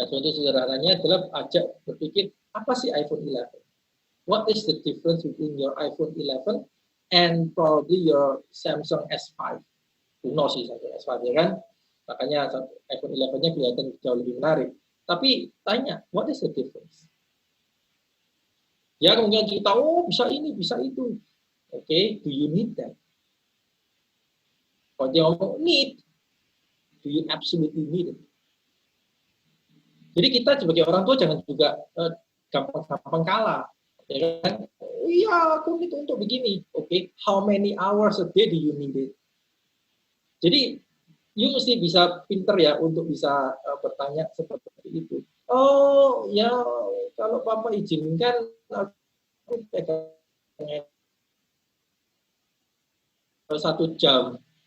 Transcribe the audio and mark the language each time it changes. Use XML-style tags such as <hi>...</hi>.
<id>Nah, contoh sederhananya adalah ajak berpikir, apa sih iPhone 11?</id> <en>What is the difference between your iPhone 11 and probably your Samsung S5?</en> <id>Kuno sih Samsung S5 ya kan? Makanya iPhone 11-nya kelihatan jauh lebih menarik. Tapi tanya,</id> <en>what is the difference?</en> <id>Ya kemudian cerita, oh bisa ini, bisa itu.</id> <en>Oke, do you need that?</en> <id>Kalau dia ngomong</id> <en>need, do you absolutely need it?</en> <id>Jadi kita sebagai orang tua jangan juga gampang-gampang kalah. Ya kan? Iya, aku need untuk begini.</id> <en>Oke, how many hours a day do you need it?</en> <id>Jadi, you mesti bisa pinter ya untuk bisa bertanya seperti itu. Oh, ya kalau Papa izinkan, aku pegang 1 jam.</id>